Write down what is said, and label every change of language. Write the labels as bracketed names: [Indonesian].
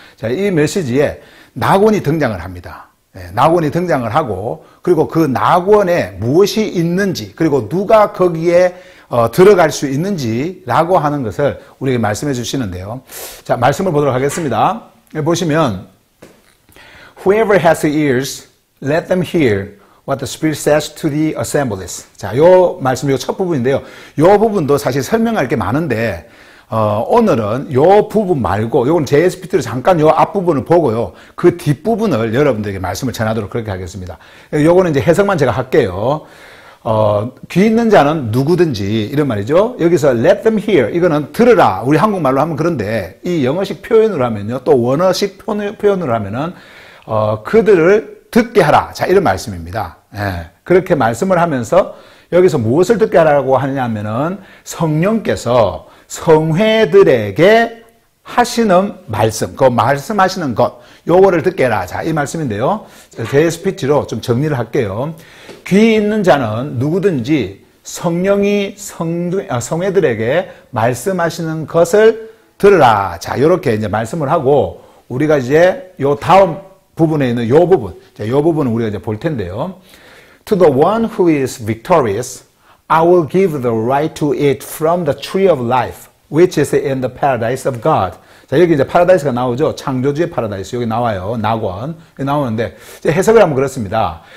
[Korean] 자, 이 메시지에 낙원이 등장을 합니다. 낙원이 등장을 하고, 그리고 그 낙원에 무엇이 있는지, 그리고 누가 거기에 들어갈 수 있는지라고 하는 것을 우리에게 말씀해 주시는데요. 자, 말씀을 보도록 하겠습니다. 보시면 [English] Whoever has ears, let them hear what the Spirit says to the assemblies. [Korean] 자, 요 말씀, 요 첫 부분인데요. 요 부분도 사실 설명할 게 많은데, 오늘은 요 부분 말고, 요건 JSPT로 잠깐 요 앞부분을 보고요. 그 뒷부분을 여러분들에게 말씀을 전하도록 그렇게 하겠습니다. 요거는 이제 해석만 제가 할게요. 귀 있는 자는 누구든지, 이런 말이죠. 여기서 [English] let them hear, [Korean] 이거는 들으라. 우리 한국말로 하면 그런데, 이 영어식 표현으로 하면요. 또 원어식 표현으로 하면은, 그들을 듣게 하라. 자, 이런 말씀입니다. 그렇게 말씀을 하면서 여기서 무엇을 듣게 하라고 하냐면은 성령께서 성회들에게 하시는 말씀, 그 말씀하시는 것, 요거를 듣게 해라. 자, 이 말씀인데요. JSPT로 좀 정리를 할게요. 귀 있는 자는 누구든지 성령이 성회들에게 말씀하시는 것을 들으라. 자, 요렇게 이제 말씀을 하고, 우리가 이제 요 다음 부분에 있는 요 부분, 자, 요 부분은 우리가 이제 볼 텐데요. [English] To the one who is victorious, I will give the right to eat from the tree of life, which is in the paradise of God. [Korean] 자, 여기 이제 파라다이스가 나오죠. 창조주의 파라다이스. 여기 나와요. 낙원. 여기 나오는데, 이제 해석을 하면 그렇습니다.